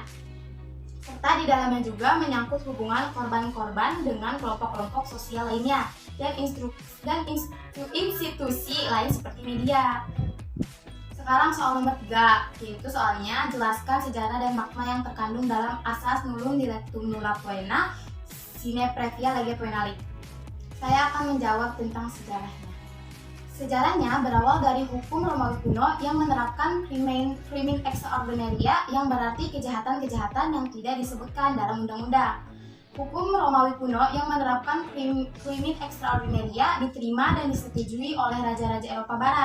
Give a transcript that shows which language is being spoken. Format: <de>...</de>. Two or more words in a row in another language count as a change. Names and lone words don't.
<id>Serta di dalamnya juga menyangkut hubungan korban-korban dengan kelompok-kelompok sosial lainnya dan institusi lain seperti media. Sekarang soal nomor 3, yaitu soalnya jelaskan sejarah dan makna yang terkandung dalam asas</id> <la>nullum dilectum nulla poena sine previa lege poenali.</la> <id>Saya akan menjawab tentang sejarahnya. Sejarahnya berawal dari hukum Romawi kuno yang menerapkan</id> <la>crimen extraordinaria</la> <id>yang berarti kejahatan-kejahatan yang tidak disebutkan dalam undang-undang. Hukum Romawi kuno yang menerapkan</id> <la>crimen extraordinaria</la> <id>diterima dan disetujui oleh raja-raja Eropa Barat.</id>